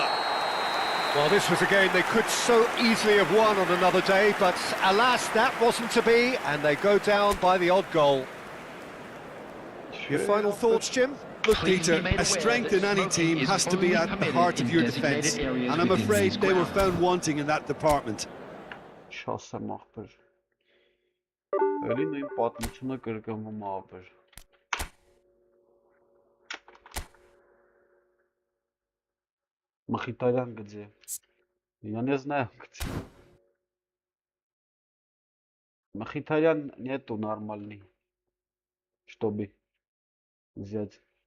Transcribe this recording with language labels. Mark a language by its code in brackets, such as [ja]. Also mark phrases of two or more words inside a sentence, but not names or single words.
[en] Well, this was a game they could so easily have won on another day, but alas, that wasn't to be, and they go down by the odd goal. Your final thoughts, Jim? Look, Please Peter, be made a aware strength that in any smoking team is has to be only at the permitted heart of in your designated defence, areas and I'm within afraid these they were grounds. found wanting in that department. [hy] Չասեմ ախպեր։ Էլի նույն պատմությունը կրկնվում է ախպեր։ Мխիթարյան где? [ru] Я не знаю где. Мхитарян нету нормальный, чтобы взять.